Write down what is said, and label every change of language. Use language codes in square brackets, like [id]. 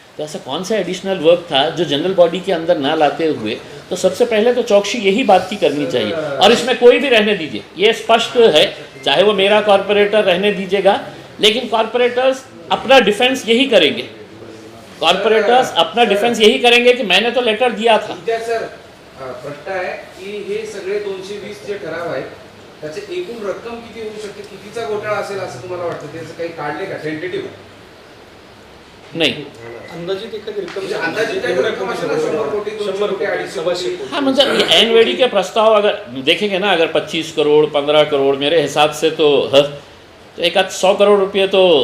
[hi] तो ऐसा कौन सा एडिशनल वर्क था जो जनरल बॉडी के अंदर ना लाते हुए, तो सबसे पहले तो चौकसी यही बात की करनी चाहिए। और इसमें कोई भी रहने दीजिए, ये स्पष्ट है, चाहे वो मेरा कॉर्पोरेटर रहने दीजिएगा, लेकिन कॉर्पोरेटर्स अपना डिफेंस यही करेंगे, कॉर्पोरेटर्स अपना डिफेंस यही करेंगे कि मैंने तो लेटर दिया था। [mr] सर प्रश्न आहे की हे सगळे 220 जे ठराव आहेत त्याचे एकूण रक्कम किती होऊ शकते, कितीचा घोटाळा असेल असं तुम्हाला वाटतं? त्याचं काही काढले का टेंटेटिव्ह? [hi] नहीं, [mr] अंदाजित एखादी रक्कम म्हणजे अंदाजित काही रक्कम असेल ना, 100 कोटी 200 कोटी 250 कोटी? [hi] हाँ मतलब एनवेडी के प्रस्ताव अगर देखेंगे ना, अगर 25 करोड़ 15 करोड़ मेरे हिसाब से तो तो एक आध 100 करोड़ रुपये तो